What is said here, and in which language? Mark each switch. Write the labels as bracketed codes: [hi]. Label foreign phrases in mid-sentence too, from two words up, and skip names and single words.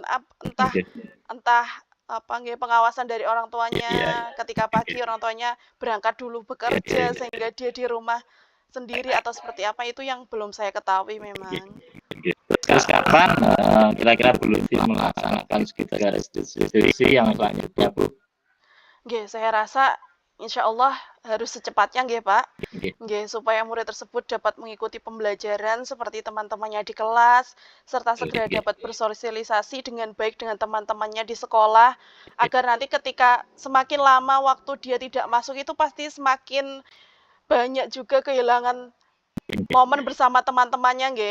[id] Entah apa nggih pengawasan dari orang tuanya, ketika pagi orang tuanya berangkat dulu bekerja sehingga dia di rumah sendiri atau seperti apa, itu yang belum saya ketahui memang. Terus kapan kira-kira Bu Lutfi melaksanakan segitiga restitusi yang selanjutnya Bu? Nggih, saya rasa [ar] insya Allah [id] harus secepatnya nggih Pak. Nggih, supaya murid tersebut dapat mengikuti pembelajaran seperti teman-temannya di kelas, serta segera dapat bersosialisasi dengan baik dengan teman-temannya di sekolah, agar nanti ketika semakin lama waktu dia tidak masuk itu pasti semakin banyak juga kehilangan momen bersama teman-temannya nggih.